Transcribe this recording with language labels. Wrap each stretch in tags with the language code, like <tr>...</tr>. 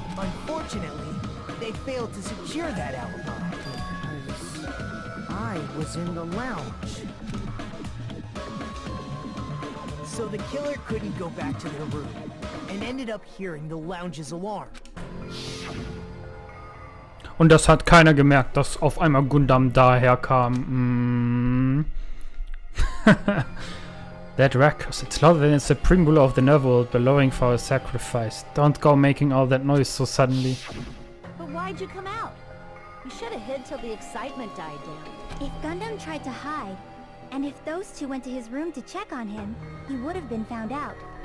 <en>Unfortunately, they failed to secure that alibi. I was in the lounge. So the killer couldn't go back to their room, and ended up hearing the lounge's alarm.</en> <de>Und das hat keiner gemerkt, dass auf einmal Gundam daher kam.</de> <en>That records. It's louder than the supreme ruler of the netherworld bellowing for a sacrifice. Don't go making all that noise so suddenly. But why'd you come out? You should have hid till the excitement died down. If Gundam tried to hide, and if those two went to his room to check on him, he would have been found out.</en>